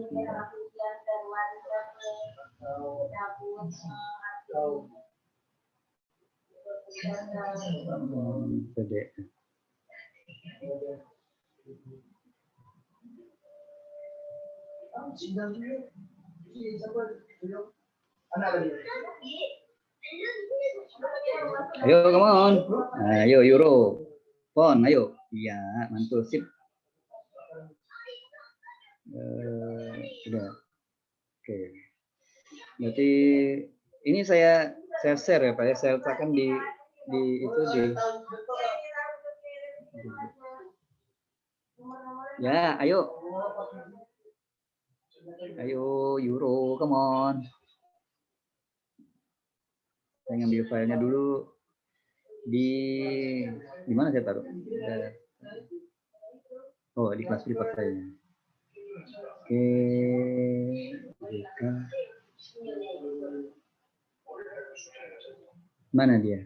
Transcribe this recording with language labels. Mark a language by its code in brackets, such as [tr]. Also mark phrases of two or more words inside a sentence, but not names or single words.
[id] PDF. Ayo, [en] come on. [id] Ayo, Euro. Pon, ayo. Iya, mantul, sip. Sudah. Oke. Berarti ini saya share ya Pak ya. Saya letakkan di ya, ayo. Ayo, [en] Euro, come on. [id] Saya ngambil filenya dulu. Di mana saya taruh? Oh, di kelas privat saya. Oke. Mana dia?